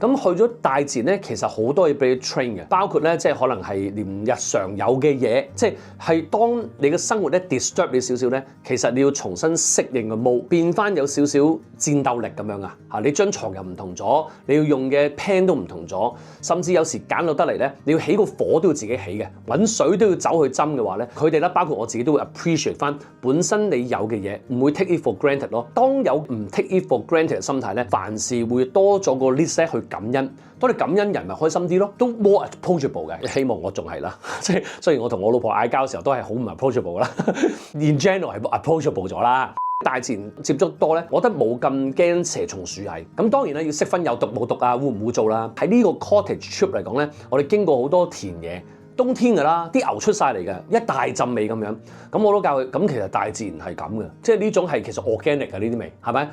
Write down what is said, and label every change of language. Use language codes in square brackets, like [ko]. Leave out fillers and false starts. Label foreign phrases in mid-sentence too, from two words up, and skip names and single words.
[yue] 咁去咗大自然咧，其實好多嘢俾你 train 嘅，包括咧即係可能係連日常有嘅嘢，即係當你嘅生活咧 disturb 你少少咧，其實你要重新適應個 mode，變翻有少少戰鬥力咁樣啊！嚇，你張床又唔同咗，你要用嘅 pen 都唔同咗，甚至有時簡陋得嚟咧，你要起個火都要自己起嘅，揾水都要走去斟嘅話咧，佢哋咧包括我自己都會 appreciate 翻本身你有嘅嘢，唔會 [en] take it for granted [yue] 咯。當有唔 [en] take it for granted [yue] 嘅心態咧，凡事會多咗個 list 去感恩。當你感恩人咪開心啲咯，都 [en] more approachable [yue] 嘅。希望我仲係啦，即係雖然我同我老婆嗌交嘅時候都係好唔 approachable 啦， [en] in general [yue] 係 approachable 咗啦。大自然接觸多咧，我覺得冇咁驚蛇蟲鼠蟻。咁當然咧要識分有毒冇毒啊，污唔污糟啦。喺呢個 [en] cottage trip [yue] 嚟講咧，我哋經過好多田野，冬天㗎啦，啲牛出晒嚟嘅，一大陣味咁樣。咁我都教佢，咁其實大自然係咁嘅，即係呢種係其實 organic 嘅呢啲味，係咪？